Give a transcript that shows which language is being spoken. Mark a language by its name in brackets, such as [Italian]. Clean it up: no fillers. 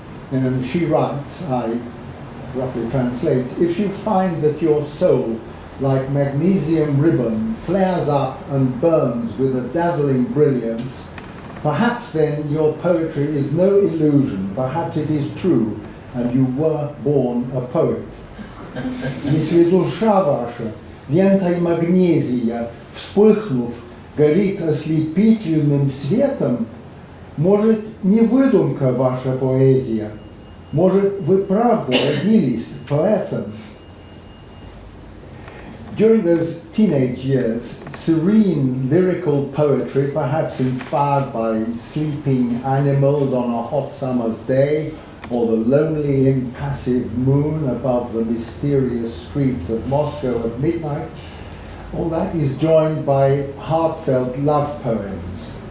[English] And she writes, I roughly translate, if you find that your soul, like magnesium ribbon, flares up and burns with a dazzling brilliance, perhaps then your poetry is no illusion, perhaps it is true, and you were born a poet. [Russian] Если душа ваша, лентой магнезия, вспыхнув, горит ослепительным светом, может, не выдумка ваша поэзия, может, вы правда родились поэтом. [English] During those teenage years, serene lyrical poetry, perhaps inspired by sleeping animals on a hot summer's day, or the lonely, impassive moon above the mysterious streets of Moscow at midnight, all that is joined by heartfelt love poems.